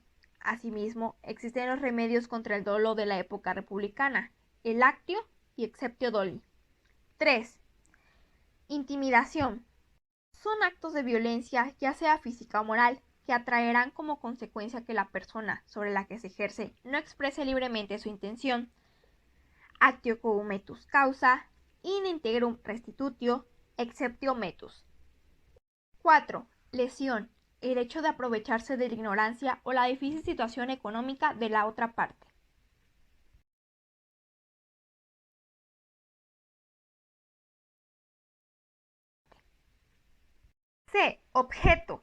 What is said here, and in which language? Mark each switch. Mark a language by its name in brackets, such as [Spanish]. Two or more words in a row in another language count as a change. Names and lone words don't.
[Spanish] Asimismo, existen los remedios contra el dolo de la época republicana, el actio y [Latin] exceptio doli. [Spanish] 3. Intimidación. Son actos de violencia, ya sea física o moral, que atraerán como consecuencia que la persona sobre la que se ejerce no exprese libremente su intención. [Latin] Actio cometus causa, in integrum restitutio, exceptio metus. [Spanish] 4. Lesión. El hecho de aprovecharse de la ignorancia o la difícil situación económica de la otra parte. C. Objeto.